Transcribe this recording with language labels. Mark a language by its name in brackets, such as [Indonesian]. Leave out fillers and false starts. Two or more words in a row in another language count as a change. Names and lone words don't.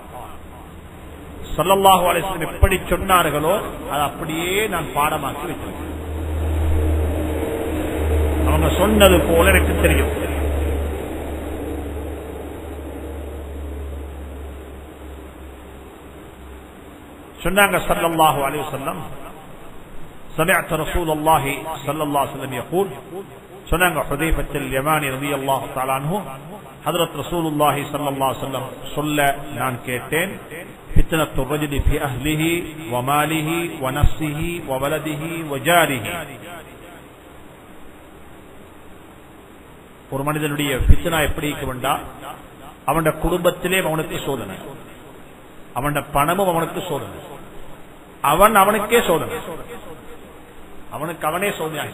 [Arabic] صلى الله عليه وسلم [Tamil] எப்படி சொன்னார்களோ அது அப்படியே நான் பாடமாக்கி வச்சிருக்கேன். அவங்க சொன்னது போல எனக்கு தெரியும். சொன்னாங்க [Arabic] صلى الله عليه وسلم, سمعت رسول الله صلى الله عليه وسلم يقول [Tamil] சொன்னாங்க ஹுதைஃபத்துல் யமானி [Arabic] رضي الله تعالى عنه [Tamil] ஹஜ்ரத் [Arabic] رسول الله صلى الله عليه وسلم [Tamil] சொல்ல நான் கேட்டேன், [Arabic] فتنة الرجل في أهله و ماله و نفسه و ولده و جاره. [Tamil] ஒரு மனிதனுடைய ஃபித்னா எப்படி இருக்கும்டா, அவனுடைய குடும்பத்திலே அவனுக்கு சோதனை, அவனுடைய பணமும் அவனுக்கு சோதனை, அவனுக்கே சோதனை, அவனே சோதனை.